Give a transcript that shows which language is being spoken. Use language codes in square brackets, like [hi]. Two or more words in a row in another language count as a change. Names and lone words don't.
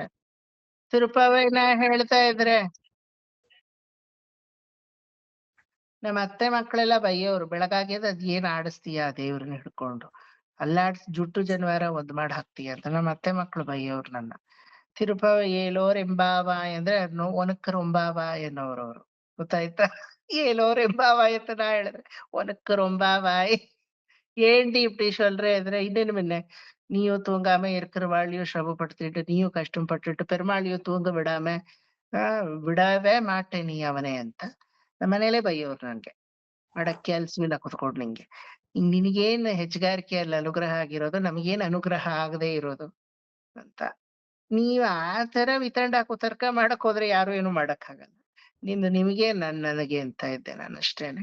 [kn] ತಿರುಪವಯ್ಯನ ಹೇಳ್ತಾ ಇದ್ರೆ ನಮ್ಮ ಅತ್ತೆ ಮಕ್ಕಳೆಲ್ಲ ಬೈಯೋರು, ಬೆಳಗಾಗ್ಯದ ಅದ್ ಏನ್ ಆಡಿಸ್ತೀಯ ದೇವ್ರನ್ನ ಹಿಡ್ಕೊಂಡು, ಅಲ್ಲಾಡ್ಸ್ ಜುಟ್ಟು ಜನವಾರ ಒಂದ್ ಮಾಡಿ ಹಾಕ್ತೀಯ ಅಂತ ನಮ್ಮ ಅತ್ತೆ ಮಕ್ಳು ಬೈಯೋರು ನನ್ನ. ತಿರುಪವ ಏಲೋರ್ ಎಂಬಾವ ಅಂದ್ರೆ ಅದನ್ನು ಒನಕ್ಕರ್ ಒಂಬಾವ ಎನ್ನೋರವ್ರು, ಗೊತ್ತಾಯ್ತಾ? ಏಲೋರ್ ಎಂಬಾವ ಅಂತ ನಾ ಹೇಳಿದ್ರೆ ಒನಕ್ಕರ್ ಒಂಬಾವ [ta] ఏంటి இப்படி சொல்றேன் இன்னொன்னு முன்ன, நீயும் தூங்காம இருக்கிறவாளையும் சிரமப்படுத்திட்டு நீயும் கஷ்டம் பட்டுட்டு பெருமாளையும் தூங்க விடாம விடவே மாட்டே [kn] ನೀ ಅವನೇ ಅಂತ ನಮ್ಮ ಮನೇಲೆ ಬೈಯೋರು ನನ್ಗೆ. ಮಾಡಕ್ಕೆ ಅಲ್ಸಿಲ್ಲ ಕುತ್ಕೊಂಡು ನಿಂಗೆ ನಿನಗೇನ್ ಹೆಚ್ಚುಗಾರಿಕೆಯಲ್ಲಿ ಅನುಗ್ರಹ ಆಗಿರೋದು, ನಮಗೇನ್ ಅನುಗ್ರಹ ಆಗದೆ ಇರೋದು ಅಂತ. ನೀವ್ ಆ ತರ ವಿತಂಡ ಕುತರ್ಕ ಮಾಡಕ್ ಹೋದ್ರೆ ಯಾರು ಏನು ಮಾಡಕ್ ಆಗಲ್ಲ. ನಿಮಗೆ ನನಗೆ ಅಂತ ಇದ್ದೆ ನಾನು ಅಷ್ಟೇನೆ.